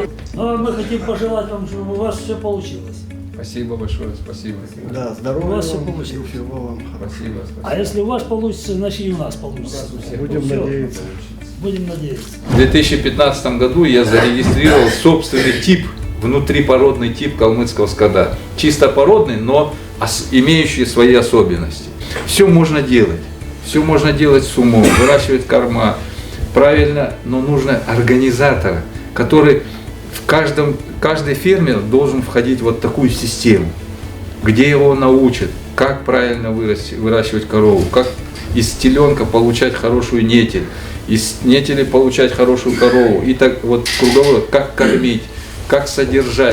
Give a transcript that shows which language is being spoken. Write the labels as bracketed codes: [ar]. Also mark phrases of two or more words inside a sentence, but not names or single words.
[ru] Но мы хотим пожелать вам, чтобы у вас все получилось. Спасибо большое, спасибо. Да, У здоровья вас все вам, получилось. всего вам хорошего. Спасибо. А если у вас получится, значит и у нас получится. Будем Все. надеяться. Будем надеяться. В 2015 году я зарегистрировал собственный тип, внутрипородный тип калмыцкого скота. Чисто породный, но имеющие свои особенности. Все можно делать с умом, выращивать корма, правильно, но нужно организатора, который каждый фермер должен входить в вот такую систему, где его научат, как правильно выращивать корову, как из теленка получать хорошую нетель, из нетели получать хорошую корову, и так вот круговорот, как кормить, как содержать.